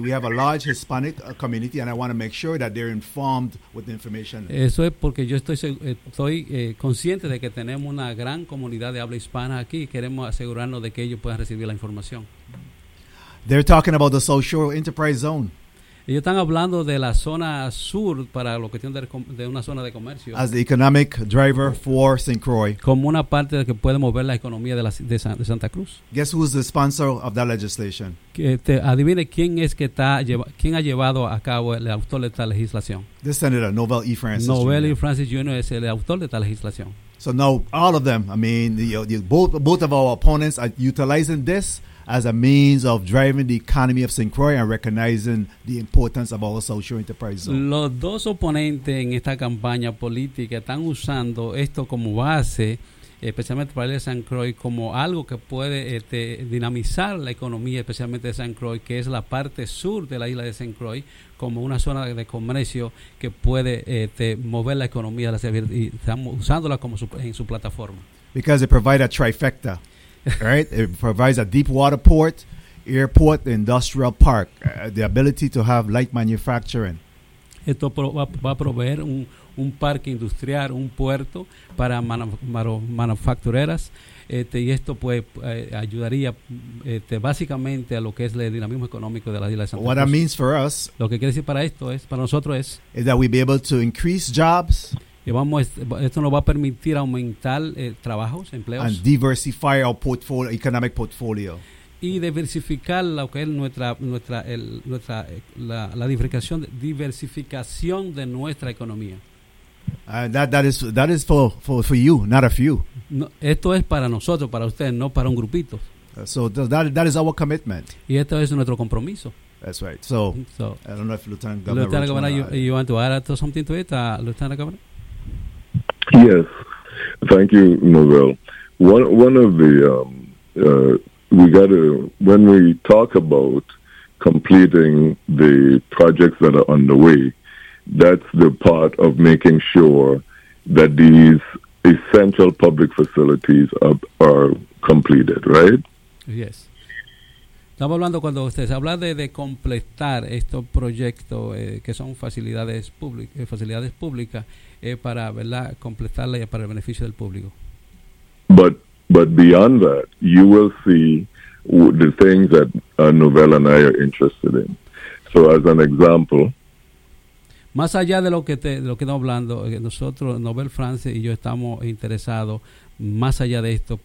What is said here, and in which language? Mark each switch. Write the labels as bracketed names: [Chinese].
[English] We have a large Hispanic community, and I want to make sure that they're informed with the information. [Spanish] Eso es porque yo estoy consciente de que tenemos una gran comunidad de habla hispana aquí, y queremos asegurarnos de que ellos puedan recibir la información. [English] They're talking about the social enterprise zone. [Spanish] Ellos están hablando de la zona sur para la cuestión de una zona de comercio. [English] As the economic driver for St. Croix. [Spanish] Como una parte que puede mover la economía de Santa Cruz. [English] Guess who's the sponsor of that legislation? [Spanish] Adivine quién es que está quién ha llevado a cabo el autor de esta legislación. [English] The Senator Noel E. Francis. [Spanish] Noel E. Francis Jr. es el autor de esta legislación. [English] So now all of them, I mean, both of our opponents are utilizing this as a means of driving the economy of St. Croix and recognizing the importance of our social enterprise zone. [Spanish] Los dos oponentes en esta campaña política están usando esto como base, especialmente para el de St. Croix, como algo que puede dinamizar la economía, especialmente de St. Croix, que es la parte sur de la isla de St. Croix, como una zona de comercio que puede mover la economía de la ciudad, y estamos usándola como en su plataforma. [English] Because it provides a trifecta. Right, it provides a deep water port, airport, industrial park, the ability to have light manufacturing. [Spanish] Esto va a proveer un parque industrial, un puerto para manufactureras, y esto pues ayudaría básicamente a lo que es el dinamismo económico de la isla de Santa Cruz. [English] What that means for us, [Spanish] lo que quiere decir para esto es, para nosotros es, [English] is that we'll be able to increase jobs. [Spanish] Esto nos va a permitir aumentar trabajos, empleos. [English] And diversify our portfolio, economic portfolio. [Spanish] Y diversificar lo que es la diversificación de nuestra economía. [English] That is for you, not a few. [Spanish] No, esto es para nosotros, para ustedes, no para un grupito. [English] So that is our commitment. [Spanish] Y esto es nuestro compromiso. [English] That's right. So I don't know if Lieutenant Governor, you want to add to something to it, Lieutenant Governor? Yes, thank you, Novell. One of the we got to, when we talk about completing the projects that are underway, that's the part of making sure that these essential public facilities are completed, right? Yes. [Spanish] Estamos hablando cuando ustedes hablan de completar estos proyectos que son facilidades públicas. Para, ¿verdad?, completarla y para el beneficio del público. [English] But beyond that, you will see the things that Novell and I are interested in. So as an example, [Spanish] más allá de lo que estamos hablando, nosotros, Novell Francis y yo, estamos interesados más allá de esto.